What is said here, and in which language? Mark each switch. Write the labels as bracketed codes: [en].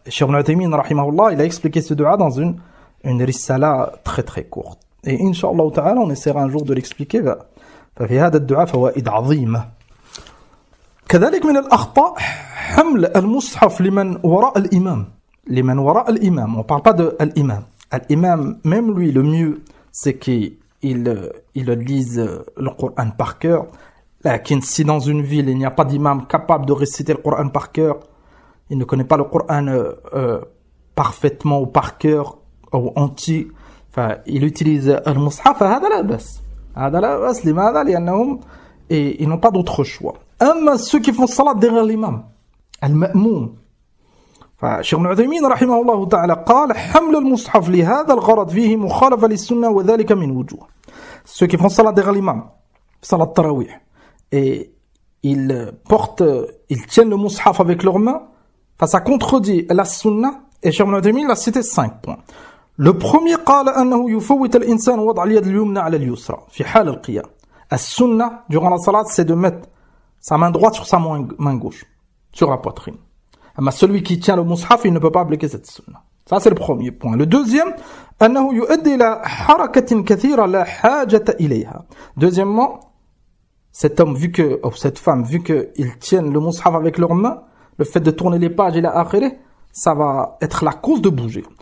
[fr] Cheikh Ibn Uthaymin rahimahullah, il a expliqué ce dua dans une risala très très courte. Et Inch'Allah ta'ala, on essaiera un jour de l'expliquer. [ar] ففي هذا الدعاء فوائد عظيمة. كذلك من الأخطاء حمل المصحف لمن وراء الإمام. لمن وراء الإمام. [fr] On ne parle pas de l'imam. L'imam, même lui, le mieux, c'est qu'il lise le Coran par cœur. Lakin si dans une ville, il n'y a pas d'imam capable de réciter le Coran par cœur, il ne connaît pas le Coran parfaitement ou par cœur ou entier, il utilise le mushaf, [ar] هذا لا بأس. هذا لا بأس. لماذا؟ لأنهم [fr] ils n'ont pas d'autre choix. [ar] أما [fr] ceux qui font salat derrière l'imam, [ar] المأموم, فشيخ ابن عثيمين رحمه الله تعالى قال حمل المصحف لهذا الغرض فيه مخالفة للسنة وذلك من وجوه. [fr] Ceux qui font salat derrière l'imam, salat tarawih, et ils tiennent le mushaf avec leurs mains, ça contredit la sunna. Et Cheikh Ibn Uthaymin a cité 5 points. Le premier, [ar] قال أنه يفوت الإنسان وضع اليد اليمنى على اليسرى في حال القيام. [fr] السنة durant la salat, c'est de mettre sa main droite sur sa main gauche, sur la poitrine. Mais celui qui tient le mushaf, il ne peut pas appliquer cette sunna. Ça, c'est le premier point. Le deuxième, [ar] أنه يؤدي إلى حركة كثيرة لا حاجة إليها. [fr] Deuxièmement, cet homme, ou cette femme, vu qu'ils tiennent le mushaf avec leurs mains, le fait de tourner les pages et la akhirah, ça va être la cause de bouger.